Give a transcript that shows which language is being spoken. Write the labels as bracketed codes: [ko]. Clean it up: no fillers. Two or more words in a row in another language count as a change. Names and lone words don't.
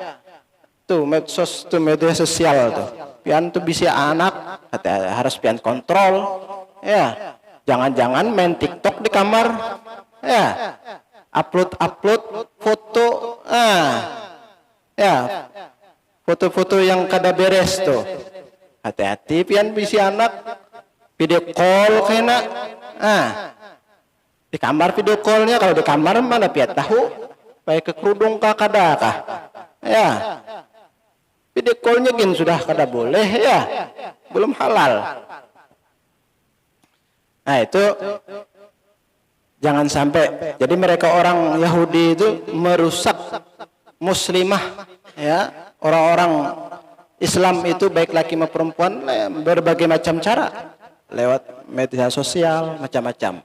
[bjn] Tuh medsos tuh, media sosial tuh. Pian tuh bisa anak harus pian kontrol ya. [id] Jangan-jangan main TikTok di kamar ya. Upload foto ya. [bjn] Foto-foto yang kada beres tuh. Hati-hati pian bisi anak [en] video call [bjn] kena. Di kamar [en] video callnya, [bjn] kalau di kamar mana pian tahu pakai kerudung kah kada kah ya. [en] Video callnya [bjn] gin sudah kada boleh ya, [id] belum halal. Nah itu jangan sampai. Jadi mereka orang Yahudi itu merusak muslimah ya, orang-orang Islam itu baik laki maupun perempuan berbagai macam cara, lewat media sosial macam-macam.